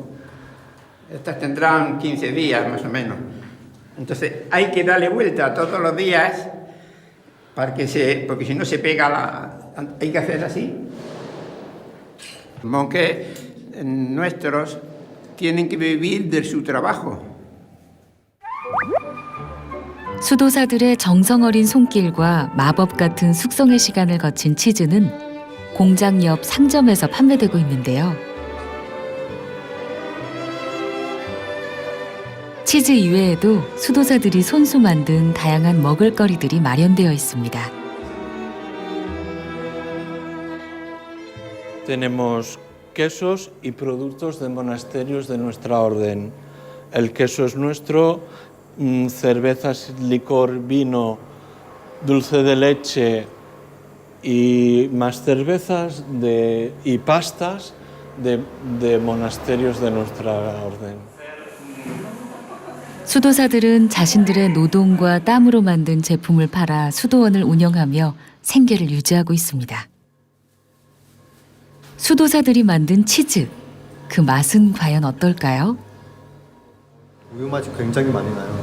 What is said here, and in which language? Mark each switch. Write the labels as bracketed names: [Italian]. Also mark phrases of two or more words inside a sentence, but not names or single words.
[Spanish] Estas tendrán 15 días más o menos. Entonces hay que darle vuelta todos los días porque si no se pega hay que hacer así. Los monjes nuestros tienen que vivir de su trabajo. [Korean] 수도사들의 정성 어린 손길과 마법 같은 숙성의 시간을 거친 치즈는 공장 옆 상점에서 판매되고 있는데요. 치즈 이외에도 수도사들이 손수 만든 다양한 먹을거리들이 마련되어 있습니다. [Spanish] Tenemos quesos y productos de monasterios de nuestra orden. El queso es nuestro, cervezas, licor, vino, dulce de leche y más cervezas y pastas de monasterios de nuestra orden. [Korean] 수도사들은 자신들의 노동과 땀으로 만든 제품을 팔아 수도원을 운영하며 생계를 유지하고 있습니다. 수도사들이 만든 치즈, 그 맛은 과연 어떨까요? 우유 맛이 굉장히 많이 나요.